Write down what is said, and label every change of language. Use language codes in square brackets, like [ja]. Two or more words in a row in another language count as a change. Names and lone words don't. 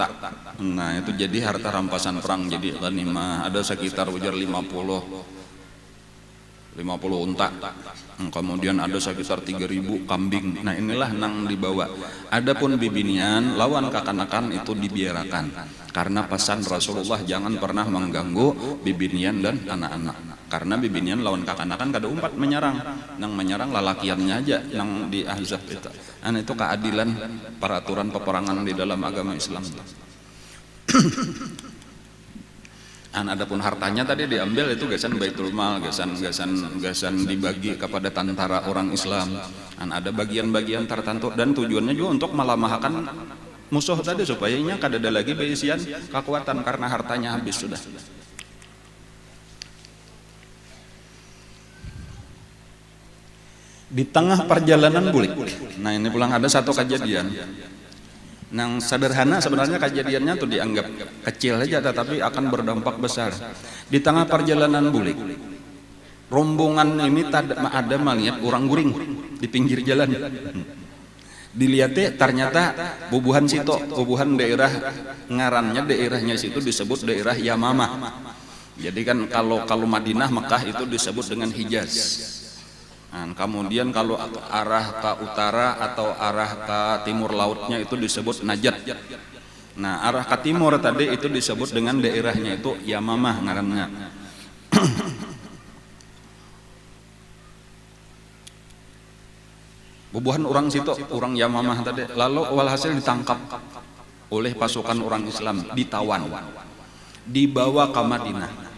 [bjn] Nah itu jadi harta rampasan perang, jadi ghanimah ada sekitar ujar 50 unta, kemudian ada sekitar 3.000 kambing. Nah inilah nang dibawa. Adapun bibinian lawan kakanakan itu dibiarkan, karena pesan Rasulullah jangan pernah mengganggu bibinian dan anak-anak, karena bibinian lawan kakanakan kada umpat menyerang, nang menyerang lalakiannya aja nang di Ahzab itu. Itu keadilan peraturan peperangan di dalam agama Islam. Adapun hartanya tadi diambil itu gasan Baitul Mal, gasan dibagi kepada tentara orang Islam. Ada bagian-bagian tertentu dan tujuannya juga untuk melemahkan musuh tadi supaya kada ada lagi berisian kekuatan karena hartanya habis sudah. Di tengah perjalanan bulik. Nah ini pulang ada satu kejadian nang sederhana, sebenarnya kejadiannya tuh dianggap kecil aja tetapi akan berdampak besar. Di tengah perjalanan bulik, rombongan ini ada melihat orang guring di pinggir jalan. Dilihatnya ternyata bubuhan situ, bubuhan daerah ngarannya daerahnya situ disebut daerah Yamamah. Jadi kan kalau Madinah Mekah itu disebut dengan Hijaz. Kemudian kalau arah ke utara atau arah ke timur lautnya itu disebut Najd. Nah arah ke timur tadi itu disebut dengan daerahnya itu Yamamah ngarannya. Bubuhan orang situ, orang Yamamah tadi. Lalu walhasil ditangkap oleh pasukan orang Islam, ditawan, dibawa ke Madinah.